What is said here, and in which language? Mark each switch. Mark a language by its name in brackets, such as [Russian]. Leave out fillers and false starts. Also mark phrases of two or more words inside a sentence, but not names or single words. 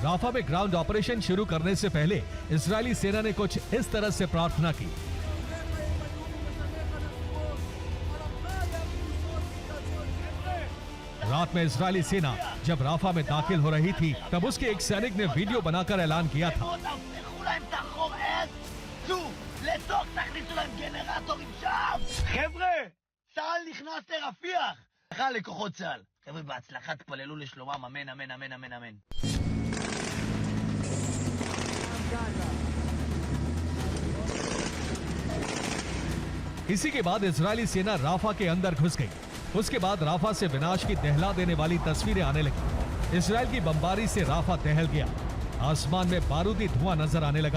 [Hindi] राफा में [English] ground operation [Hindi] शुरू करने से पहले इजरायली सेना ने कुछ इस तरह से प्रार्थना की। रात में इजरायली सेना जब राफा में दाखिल हो रही थी, तब उसके एक सैनिक ने वीडियो बनाकर ऐलान किया था, [Hebrew] חבר'ה, בהצלחה תפללו לשלומם, אמן, אמן, אמן, אמן, אמן. [Hindi] इसी के बाद इजरायली सेना राफा के अंदर घुस गई। उसके बाद राफा से विनाश की दहला देने वाली तस्वीरें आने लगी। इजरायल की बमबारी से राफा दहल गया। आसमान में बारूदी धुआं नजर आने लगा।